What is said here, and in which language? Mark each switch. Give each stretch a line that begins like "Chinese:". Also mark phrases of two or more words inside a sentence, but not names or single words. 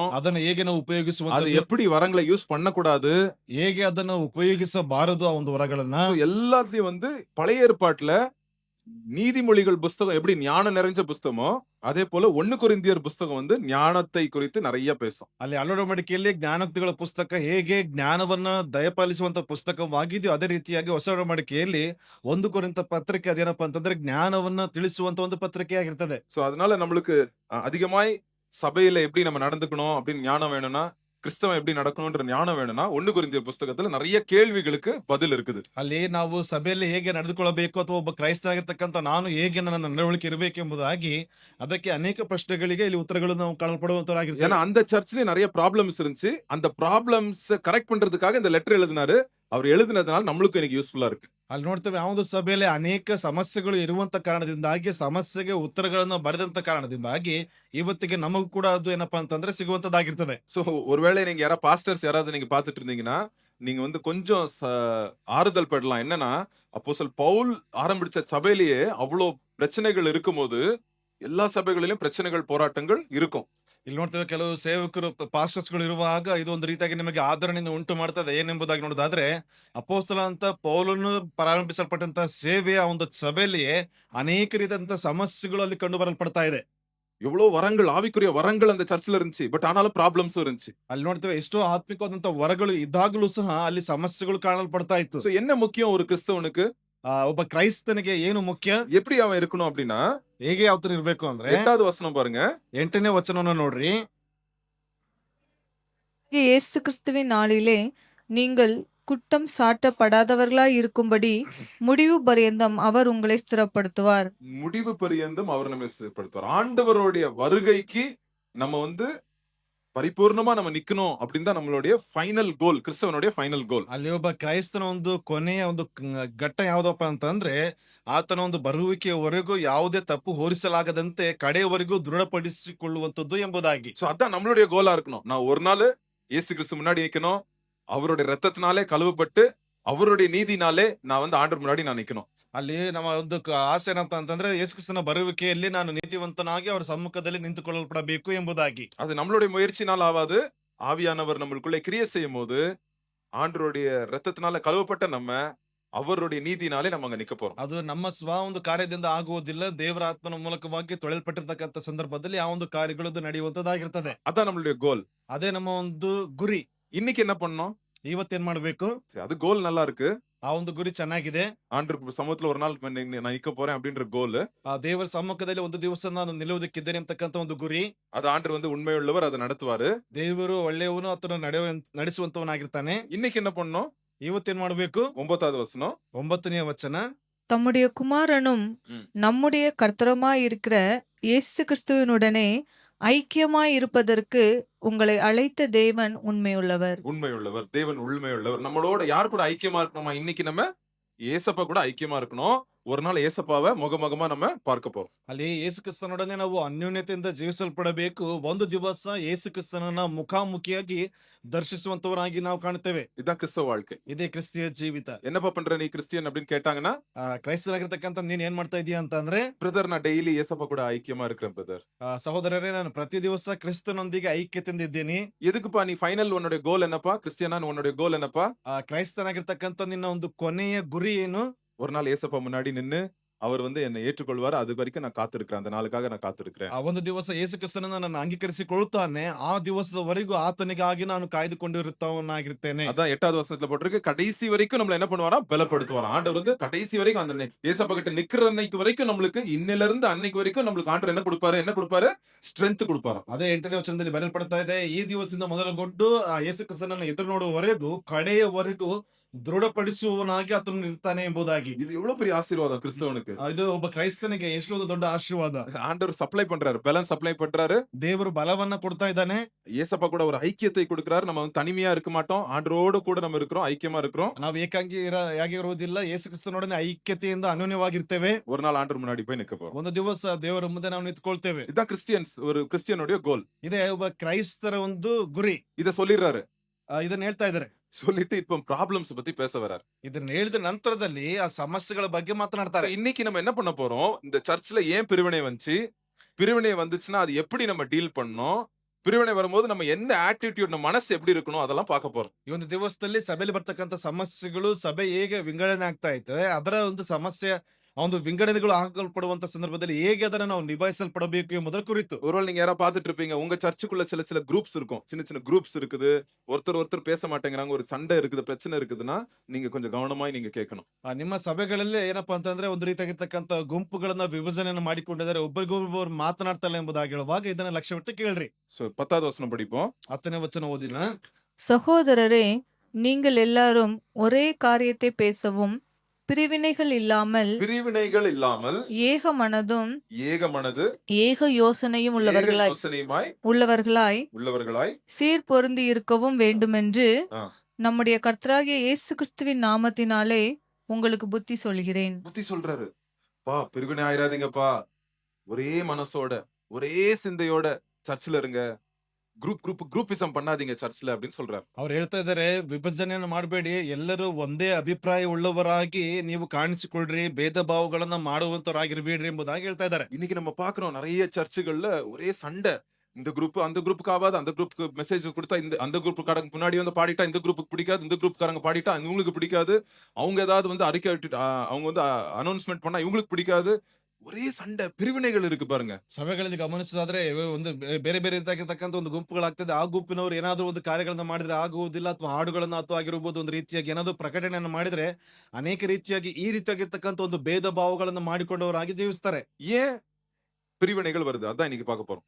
Kannada: ಅದನ್ನ ಹೇಗೆ ನಾವು
Tamil: அது
Kannada: ಉಪಯೋಗಿಸುವಂತದ್ದು?
Tamil: எப்படி வரங்களை யூஸ் பண்ணக்கூடாது?
Kannada: ಹೇಗೆ ಅದನ್ನ ಉಪಯೋಗಿಸಬಾರದು ಆ ಒಂದು ವರಗಳನ್ನ?
Tamil: எல்லாத்தையும் வந்து பழைய ஏற்பாட்டுல நீதிமொழிகள் புஸ்தகம் எப்படி ஞானம் நிறைஞ்ச புஸ்தகமோ அதே போல 1 கொரிந்தியர் புஸ்தகம் வந்து ஞானத்தை குறித்து நிறைய பேசும்.
Kannada: ಅಲ್ಲಿ ಅಳವಡಿಕೆಯಲ್ಲಿ ಜ್ಞಾನೋಕ್ತಿಗಳ ಪುಸ್ತಕ ಹೇಗೆ ಜ್ಞಾನವನ್ನ ದಯಪಾಲಿಸುವಂತ ಪುಸ್ತಕವಾಗಿದೆಯೋ ಅದೇ ರೀತಿಯಾಗಿ ಹೊಸ ಒಡಂಬಡಿಕೆಯಲ್ಲಿ 1 ಕೊರಿಂಥ ಪತ್ರಿಕೆ ಅದೇನಪ್ಪ ಅಂತಂದ್ರೆ ಜ್ಞಾನವನ್ನ ತಿಳಿಸುವಂತ ಒಂದು ಪತ್ರಿಕೆ ಆಗಿರ್ತದೆ.
Tamil: சோ அதனால நம்மளுக்கு அதிகமாய் சபையில எப்படி நம்ம நடந்துக்கணும் அப்படின்னு ஞானம் வேணும்னா, கிறிஸ்தவம் எப்படி நடக்கணும்ன்ற ஞானம் வேணும்னா 1 கொரிந்தியர் புஸ்தகத்துல நிறைய கேள்விகளுக்கு பதில் இருக்குது.
Kannada: ಅಲ್ಲಿ ನಾವು ಸಭೆಯಲ್ಲಿ ಹೇಗೆ ನಡೆದುಕೊಳ್ಳಬೇಕು ಅಥವಾ ಒಬ್ಬ ಕ್ರೈಸ್ತನಾಗಿರ್ತಕ್ಕಂಥ ನಾನು ಹೇಗೆ ನನ್ನ ನಡವಳಿಕೆ ಇರಬೇಕು ಎಂಬುದಾಗಿ ಅದಕ್ಕೆ ಅನೇಕ ಪ್ರಶ್ನೆಗಳಿಗೆ ಇಲ್ಲಿ ಉತ್ತರಗಳು ನಾವು ಕಾಣಲ್ಪಡುವಂತರಾಗಿರ್ತೇವೆ.
Tamil: ஏன்னா அந்த சர்ச்லயே நிறைய ப்ராப்ளம்ஸ் இருந்துச்சு. அந்த
English: problems correct
Tamil: பண்றதுக்காக இந்த லெட்டர் எழுதினாரு. அவர் எழுதினதுனால நம்மளுக்கு எனக்கு யூஸ்ஃபுல்லா இருக்கு.
Kannada: ಅಲ್ಲಿ ನೋಡ್ತೇವೆ ಆ ಒಂದು ಸಭೆಯಲ್ಲಿ ಅನೇಕ ಸಮಸ್ಯೆಗಳು ಇರುವಂತ ಕಾರಣದಿಂದಾಗಿ ಸಮಸ್ಯೆಗೆ ಉತ್ತರಗಳನ್ನ ಬರೆದಂತ ಕಾರಣದಿಂದಾಗಿ ಇವತ್ತಿಗೆ ನಮಗೂ ಕೂಡ ಅದು ಏನಪ್ಪಾ ಅಂತಂದ್ರೆ ಸಿಗುವಂತದ್ದಾಗಿರ್ತದೆ.
Tamil: சோ ஒருவேளை நீங்க பாஸ்டர்ஸ் யாராவது நீங்க பாத்துட்டு இருந்தீங்கன்னா நீங்க வந்து கொஞ்சம் ஆறுதல் படலாம். என்னன்னா அப்போஸ்தலன் பவுல் ஆரம்பிச்ச சபையிலேயே அவ்வளவு பிரச்சனைகள் இருக்கும்போது எல்லா சபைகளிலும் பிரச்சனைகள் போராட்டங்கள் இருக்கும்.
Kannada: ಇಲ್ಲಿ ನೋಡ್ತೇವೆ ಕೆಲವು ಸೇವಕರು ಪಾಸ್ಟರ್ಸ್ ಗಳು ಇರುವಾಗ ಇದು ಒಂದು ರೀತಿಯಾಗಿ ನಿಮಗೆ ಆದರಣೆಯನ್ನು ಉಂಟು ಮಾಡ್ತದೆ. ಏನೆಂಬುದಾಗಿ ನೋಡೋದಾದ್ರೆ ಅಪೊಸ್ತಲ ಅಂತ ಪೌಲನು ಪ್ರಾರಂಭಿಸಲ್ಪಟ್ಟಂತ ಸೇವೆಯ ಒಂದು ಸಭೆಯಲ್ಲಿಯೇ ಅನೇಕ ರೀತಿಯಾದಂತಹ ಸಮಸ್ಯೆಗಳು ಅಲ್ಲಿ ಕಂಡು ಬರಲ್ಪಡ್ತಾ ಇದೆ.
Tamil: எவ்வளவு வரங்கள், ஆவிக்குரிய வரங்கள் அந்த சர்ச்சில் இருந்துச்சு. பட் ஆனாலும் ப்ராப்ளம்ஸும் இருந்துச்சு.
Kannada: ಅಲ್ಲಿ ನೋಡ್ತೇವೆ ಎಷ್ಟೋ ಆತ್ಮಿಕವಾದಂತ ವರಗಳು ಇದ್ದಾಗಲೂ ಸಹ ಅಲ್ಲಿ ಸಮಸ್ಯೆಗಳು ಕಾಣಲ್ಪಡ್ತಾ ಇತ್ತು.
Tamil: சோ என்ன முக்கியம் ஒரு கிறிஸ்தவனுக்கு?
Kannada: ಒಬ್ಬ ಕ್ರೈಸ್ತನಿಗೆ ಏನು ಮುಖ್ಯ?
Tamil: எப்படி அவன் இருக்கணும் அப்படின்னா,
Kannada: ಹೇಗೆ ಯಾವ ತರ ಇರ್ಬೇಕು ಅಂದ್ರೆ
Tamil: 8வது வசனம் பாருங்க.
Kannada: 8ನೇ ವಚನವನ್ನ ನೋಡ್ರಿ.
Tamil: இயேசு கிறிஸ்துவின் நாளிலே நீங்கள் குற்றம் சாட்டப்படாதவர்களாய் இருக்கும்படி முடிவு பரியந்தம் அவர் உங்களை ஸ்திரப்படுத்துவார். முடிவு பரியந்தம் அவர் நம்மை ஸ்திரப்படுத்துவார். ஆண்டவருடைய வருகைக்கு நம்ம வந்து பரிபூர்ணமா நம்ம நிக்கணும் அப்படின்னு தான் நம்மளுடைய
English: final goal,
Tamil: கிறிஸ்தவனுடைய
English: final goal.
Kannada: ಅಲ್ಲಿ ಒಬ್ಬ ಕ್ರೈಸ್ತನ ಒಂದು ಕೊನೆಯ ಒಂದು ಘಟ್ಟ ಯಾವ್ದಪ್ಪ ಅಂತಂದ್ರೆ ಆತನ ಒಂದು ಬರುವಿಕೆಯವರೆಗೂ ಯಾವುದೇ ತಪ್ಪು ಹೋರಿಸಲಾಗದಂತೆ ಕಡೆಯವರೆಗೂ ದೃಢಪಡಿಸಿಕೊಳ್ಳುವಂತದ್ದು ಎಂಬುದಾಗಿ.
Tamil: சோ அதான் நம்மளுடைய கோலா இருக்கணும். நான் ஒரு நாள் இயேசு கிறிஸ்து முன்னாடி நிக்கணும். அவருடைய ரத்தத்தினாலே கழுவப்பட்டு அவருடைய நீதினாலே நான் வந்து ஆண்டவர் முன்னாடி நான் நிக்கணும்.
Kannada: ಅಲ್ಲಿ ನಮ್ಮ ಒಂದು ಆಸೆ ಏನಂತ ಅಂತಂದ್ರೆ ಯೇಸು ಕ್ರಿಸ್ತನ ಬರುವಿಕೆಯಲ್ಲಿ ನಾನು ನೀತಿವಂತನಾಗಿ ಅವರ ಸಮ್ಮುಖದಲ್ಲಿ ನಿಂತುಕೊಳ್ಳಲ್ಪಡಬೇಕು ಎಂಬುದಾಗಿ.
Tamil: அது நம்மளுடைய முயற்சினால் ஆவாது. ஆவியானவர் நம்மளுக்குள்ளே கிரியை செய்யும்போது, ஆண்டவருடைய இரத்தத்தினால கழுவப்பட்ட நம்ம, அவருடைய நீதினாலே நம்ம அங்க நிக்க போறோம்.
Kannada: ಅದು ನಮ್ಮ ಒಂದು ಕಾರ್ಯದಿಂದ ಆಗುವುದಿಲ್ಲ, ದೇವರ ಆತ್ಮನ ಮೂಲಕವಾಗಿ ತೊಳೆಯಲ್ಪಟ್ಟಿರ್ತಕ್ಕಂಥ ಸಂದರ್ಭದಲ್ಲಿ ಆ ಒಂದು ಕಾರ್ಯಗಳು ನಡೆಯುವಂತದ್ದಾಗಿರ್ತದೆ.
Tamil: அதான் நம்மளுடைய கோல்.
Kannada: ಅದೇ ನಮ್ಮ ಒಂದು ಗುರಿ.
Tamil: இன்னைக்கு என்ன பண்ணோம்?
Kannada: ಇವತ್ತೇನ್ ಮಾಡ್ಬೇಕು?
Tamil: சரி, அது கோல் நல்லா இருக்கு.
Kannada: ಆ ಒಂದು ಗುರಿ ಚೆನ್ನಾಗಿದೆ.
Tamil: ஆண்டவர் சமூகத்துல ஒரு நாள் நான் நிக்க போறேன் அப்படின்ற கோல்.
Kannada: ಆ ದೇವರ ಸಮ್ಮುಖದಲ್ಲಿ ಒಂದು ದಿವಸ ನಾನು ನಿಲ್ಲುವುದಕ್ಕಿದ್ದೇನೆ ಅಂತಕ್ಕಂಥ ಒಂದು ಗುರಿ.
Tamil: அது ஆண்டவர் வந்து உண்மையுள்ளவர், அதை நடத்துவாரு.
Kannada: ದೇವರು ಒಳ್ಳೆಯವನು, ಆತನು ನಡೆಸುವಂತವನಾಗಿರ್ತಾನೆ.
Tamil: இன்னைக்கு என்ன பண்ணோம்?
Kannada: ಇವತ್ತೇನ್ ಮಾಡ್ಬೇಕು?
Tamil: 9வது வசனம்.
Kannada: 9ನೇ ವಚನ.
Tamil: தம்முடைய குமாரனும் ம். நம்முடைய கர்த்தருமாயிருக்கிற இயேசு கிறிஸ்துவினுடனே ஐக்கியமாய் இருப்பதற்கு உங்களை அழைத்த தேவன் உண்மையுள்ளவர். உண்மையுள்ளவர், தேவன் உண்மையுள்ளவர். நம்மளோட யார் கூட ஐக்கியமா இருக்கணுமா? இன்னைக்கு நம்ம ஏசப்பா கூட ஐக்கியமா இருக்கணும். ஒரு நாள் ஏசப்பாவை முகமுகமா நம்ம பார்க்க போறோம்.
Kannada: ಅಲ್ಲಿ ಯೇಸು ಕ್ರಿಸ್ತನೊಡನೆ ನಾವು ಅನ್ಯೋನ್ಯತೆಯಿಂದ ಜೀವಿಸಲ್ಪಡಬೇಕು. ಒಂದು ದಿವಸ ಯೇಸು ಕ್ರಿಸ್ತನನ್ನ ಮುಖಾಮುಖಿಯಾಗಿ ದರ್ಶಿಸುವಂತವರಾಗಿ ನಾವು ಕಾಣುತ್ತೇವೆ.
Tamil: இதுதான் கிறிஸ்தவ வாழ்க்கை.
Kannada: ಇದೇ ಕ್ರಿಸ್ತಿಯ ಜೀವಿತ.
Tamil: என்னப்பா பண்ற நீ கிறிஸ்டியன் அப்படின்னு கேட்டாங்கன்னா,
Kannada: ಕ್ರೈಸ್ತರಾಗಿರ್ತಕ್ಕಂಥ ನೀನ್ ಏನ್ ಮಾಡ್ತಾ ಇದೀಯ ಅಂತ ಅಂದ್ರೆ,
Tamil: பிரதர் நான் டெய்லி ஏசப்பா கூட ஐக்கியமா இருக்கிறேன் பிரதர்.
Kannada: ಸಹೋದರರೇ, ನಾನು ಪ್ರತಿ ದಿವಸ ಕ್ರಿಸ್ತನೊಂದಿಗೆ ಐಕ್ಯತೆಯಿಂದ ಇದ್ದೇನೆ.
Tamil: எதுக்குப்பா நீ ஃபைனல் உன்னுடைய கோல் என்னப்பா? கிறிஸ்டியனா உன்னுடைய கோல் என்னப்பா?
Kannada: ಕ್ರೈಸ್ತನಾಗಿರ್ತಕ್ಕಂಥ ನಿನ್ನ ಒಂದು ಕೊನೆಯ ಗುರಿ ಏನು?
Tamil: ஒரு நாள் ஏசப்பா முன்னாடி நின்னு அவர் வந்து என்னை ஏற்றுக்கொள்வார். அது வரைக்கும் நான் காத்திருக்கிறேன். அந்த நாளுக்காக நான் காத்திருக்கிறேன்.
Kannada: ಆ ಒಂದು ದಿವಸ ಯೇಸು ಕ್ರಿಸ್ತನನ್ನ ನಾನು ಅಂಗೀಕರಿಸಿಕೊಳ್ಳುತ್ತಾನೆ. ಆ ದಿವಸದವರೆಗೂ ಆತನಿಗಾಗಿ ನಾನು ಕಾಯ್ದುಕೊಂಡಿರುತ್ತವನಾಗಿರ್ತೇನೆ.
Tamil: அதான் 8வது வசனத்துல போட்டிருக்கு. கடைசி வரைக்கும் நம்மள என்ன பண்ணுவாரா? பலப்படுத்துவாராம். ஆண்டவர் வந்து கடைசி வரைக்கும் அந்த ஏசப்பா கிட்ட நிக்கிற அன்னைக்கு வரைக்கும் நம்மளுக்கு, இன்னில இருந்து அன்னைக்கு வரைக்கும் நம்மளுக்கு ஆண்டவர் என்ன கொடுப்பாரு? என்ன கொடுப்பாரு? ஸ்ட்ரென்த் கொடுப்பாராம்.
Kannada: ಅದೇ 8ನೇ ವಚನದಲ್ಲಿ ಬರೆಯಲ್ಪಡ್ತಾ ಇದೆ, ಈ ದಿವಸದಿಂದ ಮೊದಲುಗೊಂಡು ಆ ಯೇಸು ಕ್ರಿಸ್ತನನ್ನ ಎದುರು ನೋಡುವವರೆಗೂ ಕಡೆಯವರೆಗೂ ದೃಢಪಡಿಸುವವನಾಗಿ ಆತನು ಇರ್ತಾನೆ ಎಂಬುದಾಗಿ.
Tamil: இது எவ்வளவு பெரிய ஆசீர்வாதம் கிறிஸ்தவனுக்கு.
Kannada: ಇದು ಒಬ್ಬ ಕ್ರೈಸ್ತನಿಗೆ ಎಷ್ಟೊಂದು ದೊಡ್ಡ ಆಶೀರ್ವಾದ.
Tamil: ஆண்டவர் சப்ளை பண்றாரு, பலன் சப்ளை பண்றாரு.
Kannada: ದೇವರು ಬಲವನ್ನ ಕೊಡ್ತಾ ಇದ್ದಾನೆ.
Tamil: ஏசப்பா கூட ஒரு ஐக்கியத்தை கொடுக்கிறாரு. நம்ம வந்து தனிமையா இருக்க மாட்டோம். ஆண்டவரோடு கூட நம்ம இருக்கிறோம், ஐக்கியமா இருக்கிறோம்.
Kannada: ನಾವು ಆಗಿರುವುದಿಲ್ಲ, ಯೇಸು ಕ್ರಿಸ್ತನೊಡನೆ ಐಕ್ಯತೆಯಿಂದ ಅನ್ಯೋನ್ಯವಾಗಿರ್ತೇವೆ.
Tamil: ஒரு நாள் ஆண்டவர் முன்னாடி போய் நிக்க போறோம்.
Kannada: ಒಂದು ದಿವಸ ದೇವರ ಮುಂದೆ ನಾವು ನಿಂತ್ಕೊಳ್ತೇವೆ.
Tamil: இதான் கிறிஸ்டியன்ஸ், ஒரு கிறிஸ்டியனுடைய கோல்.
Kannada: ಇದೇ ಒಬ್ಬ ಕ್ರೈಸ್ತರ ಒಂದು ಗುರಿ.
Tamil: இத சொல்லிடுறாரு.
Kannada: ಇದನ್ನ ಹೇಳ್ತಾ ಇದ್ದಾರೆ.
Tamil: சொல்லிட்டு இப்ப ப்ராப்ளம்ஸ் பத்தி பேச வராரு.
Kannada: ಇದನ್ನ ಹೇಳಿದ ನಂತರದಲ್ಲಿ ಆ ಸಮಸ್ಯೆಗಳ ಬಗ್ಗೆ ಮಾತನಾಡ್ತಾರೆ.
Tamil: இன்னைக்கு நம்ம என்ன பண்ண போறோம்? இந்த சர்ச்ல ஏன் பிரிவினை வந்துச்சு? பிரிவினை வந்துச்சுன்னா அது எப்படி நம்ம டீல் பண்ணணும்? பிரிவினை வரும்போது நம்ம எந்த ஆட்டிட்யூட், நம்ம மனசு எப்படி இருக்கணும், அதெல்லாம் பார்க்க போறோம்.
Kannada: ಈ ಒಂದು ದಿವಸದಲ್ಲಿ ಸಭೆಯಲ್ಲಿ ಬರ್ತಕ್ಕಂಥ ಸಮಸ್ಯೆಗಳು, ಸಭೆ ಹೇಗೆ ವಿಂಗಡಣೆ ಆಗ್ತಾ ಇದೆ, ಅದರ ಒಂದು ಸಮಸ್ಯೆ, ಆ ಒಂದು ವಿಂಗಡಣೆಗಳು ಆಗಲ್ಪಡುವಂತ ಸಂದರ್ಭದಲ್ಲಿ ಹೇಗೆ ಅದನ್ನ ನಾವು ನಿಭಾಯಿಸಲ್ಪಡಬೇಕು ಎಂಬುದರ ಕುರಿತು.
Tamil: ஒருவேளை நீங்க யாராவது பார்த்துட்டு இருப்பீங்க, உங்க சர்ச்சுக்குள்ள சில சில குரூப்ஸ் இருக்கும், சின்ன சின்ன குரூப்ஸ் இருக்குது. ஒருத்தர் பேச மாட்டேங்கிறாங்க, ஒரு சண்டை இருக்குது, பிரச்சனை இருக்குதுன்னா நீங்க கொஞ்சம் கவனமாய் நீங்க கேட்கணும்.
Kannada: ನಿಮ್ಮ ಸಭೆಗಳಲ್ಲಿ ಏನಪ್ಪಾ ಅಂತಂದ್ರೆ ಒಂದು ರೀತಿಯಾಗಿರ್ತಕ್ಕಂಥ ಗುಂಪುಗಳನ್ನ ವಿಭಜನೆಯನ್ನು ಮಾಡಿಕೊಂಡಿದ್ದಾರೆ, ಒಬ್ಬರಿಗೊಬ್ಬರು ಮಾತನಾಡ್ತಾ ಇಲ್ಲ ಎಂಬುದಾಗಿ ಹೇಳುವಾಗ ಇದನ್ನ ಲಕ್ಷ್ಯವಿಟ್ಟು ಕೇಳ್ರಿ.
Tamil: 10வது வசனம் படிப்போம்.
Kannada: 10ನೇ ವಚನ ಓದಿನ.
Tamil: சகோதரரே, நீங்கள் எல்லாரும் ஒரே காரியத்தை பேசவும் பிரிவினைகள் இல்லாமல் ஏக மனதும் ஏக மனது ஏக யோசனையும் உள்ளவர்களாய் சீர் பொருந்தி இருக்கவும் வேண்டுமென்று நம்முடைய கர்த்தராகிய இயேசு கிறிஸ்துவின் நாமத்தினாலே உங்களுக்கு புத்தி சொல்கிறேன். புத்தி சொல்றாரு. பா, பிரிவினை ஆயிராதீங்கப்பா. ஒரே மனசோட, ஒரே சிந்தையோட சர்ச்சில் இருங்க. குரூப்பிசம் பண்ணாதீங்க சர்ச்ல அப்படின்னு சொல்றாரு.
Kannada: ಅವ್ರು ಹೇಳ್ತಾ ಇದ್ದಾರೆ, ವಿಭಜನೆಯನ್ನು ಮಾಡಬೇಡಿ, ಎಲ್ಲರೂ ಒಂದೇ ಅಭಿಪ್ರಾಯ ಉಳ್ಳವರಾಗಿ ನೀವು ಕಾಣಿಸಿಕೊಳ್ರಿ, ಭೇದ ಭಾವಗಳನ್ನ ಮಾಡುವಂತವರಾಗಿರ್ಬೇಡ್ರಿ ಎಂಬುದಾಗಿ ಹೇಳ್ತಾ ಇದ್ದಾರೆ.
Tamil: இன்னைக்கு நம்ம பாக்குறோம் நிறைய சர்ச்சுகள்ல ஒரே சண்டை. இந்த குரூப் அந்த குரூப்புக்கு ஆகாது, அந்த குரூப்புக்கு மெசேஜ் கொடுத்தா அந்த குரூப்புக்காரங்க முன்னாடி வந்து பாடிட்டா இந்த குரூப்புக்கு பிடிக்காது, இந்த குரூப்புக்காரங்க பாடிட்டா இவங்களுக்கு பிடிக்காது, அவங்க ஏதாவது வந்து அறிக்கை அவங்க வந்து அனௌன்ஸ்மெண்ட் பண்ணா இவங்களுக்கு பிடிக்காது. ஒரே சண்டை, பிரிவினைகள் இருக்கு பாருங்க.
Kannada: ಸಭೆಗಳಲ್ಲಿ ಗಮನಿಸೋದಾದ್ರೆ ಒಂದು ಬೇರೆ ಬೇರೆ ರೀತಿಯಾಗಿರ್ತಕ್ಕಂಥ ಒಂದು ಗುಂಪುಗಳಾಗ್ತದೆ. ಆ ಗುಂಪಿನವರು ಏನಾದ್ರೂ ಒಂದು ಕಾರ್ಯಗಳನ್ನ ಮಾಡಿದ್ರೆ ಆಗುವುದಿಲ್ಲ, ಅಥವಾ ಹಾಡುಗಳನ್ನ ಅಥವಾ ಆಗಿರ್ಬೋದು ಒಂದು ರೀತಿಯಾಗಿ ಏನಾದ್ರು ಪ್ರಕಟಣೆಯನ್ನು ಮಾಡಿದ್ರೆ ಅನೇಕ ರೀತಿಯಾಗಿ ಈ ರೀತಿಯಾಗಿರ್ತಕ್ಕಂಥ ಒಂದು ಭೇದ ಭಾವಗಳನ್ನ ಮಾಡಿಕೊಂಡವರಾಗಿ ಜೀವಿಸ್ತಾರೆ.
Tamil: ஏன் பிரிவினைகள் வருது? அதான் இன்னைக்கு பார்க்க போறோம்.